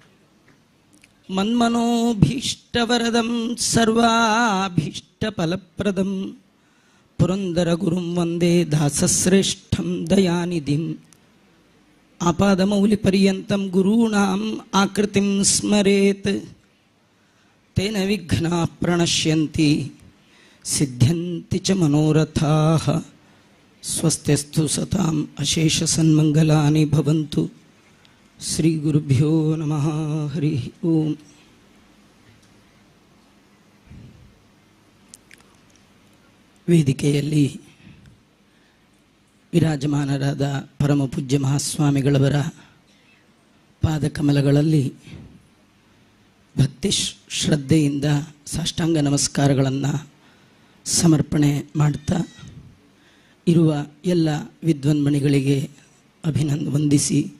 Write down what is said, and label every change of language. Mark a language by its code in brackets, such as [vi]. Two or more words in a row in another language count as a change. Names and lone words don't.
[sa] ಮನ್ಮನೋಭೀಷ್ಟವರದಂ ಸರ್ವಾಭೀಷ್ಟಫಲಪ್ರದಂ ಪುರಂದರಗುರುಂ ವಂದೇ ದಾಸಶ್ರೇಷ್ಠಂ ದಯಾನಿಧಿಂ. ಆಪಾದಮೌಲಿಪರ್ಯಂತಂ ಗುರೂಣಾಂ ಆಕೃತಿಂ ಸ್ಮರೇತ್ ತೇನ ವಿಘ್ನಾಃ ಪ್ರಣಶ್ಯಂತಿ ಸಿದ್ಧ್ಯಂತಿ ಚ ಮನೋರಥಾಃ. ಸ್ವಸ್ತ್ಯಸ್ತು ಸತಾಂ ಅಶೇಷ ಸನ್ಮಂಗಲಾನಿ ಭವಂತು. ಶ್ರೀ ಗುರುಭ್ಯೋ ನಮಃ. ಹರಿ ಓಂ. [kn] ವೇದಿಕೆಯಲ್ಲಿ ವಿರಾಜಮಾನರಾದ ಪರಮ ಪೂಜ್ಯ ಮಹಾಸ್ವಾಮಿಗಳವರ ಪಾದಕಮಲಗಳಲ್ಲಿ ಭಕ್ತಿ ಶ್ರದ್ಧೆಯಿಂದ ಸಾಷ್ಟಾಂಗ ನಮಸ್ಕಾರಗಳನ್ನು ಸಮರ್ಪಣೆ ಮಾಡ್ತಾ ಇರುವ ಎಲ್ಲ ವಿದ್ವನ್ಮಣಿಗಳಿಗೆ ವಂದಿಸಿ,